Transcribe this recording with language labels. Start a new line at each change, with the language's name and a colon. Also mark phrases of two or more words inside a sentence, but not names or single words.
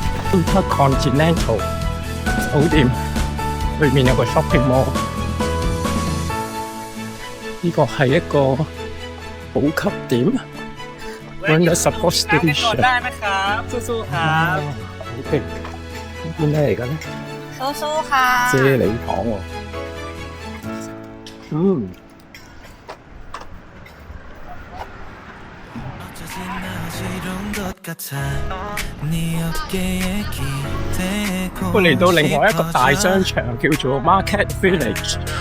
Cantonese: Intercontinental 酒店，裏面有個
English: shopping mall。
Cantonese: 呢個係一個補給點 Wanda Support Station。
Thai: ได้ไหมครับสู้ๆครับ
Cantonese: OK， 邊咩嚟嘅咧？
Thai: สู้ๆค่ะ
Cantonese: 啫喱糖喎。我嚟到另外一個大商場，叫做 Market Village。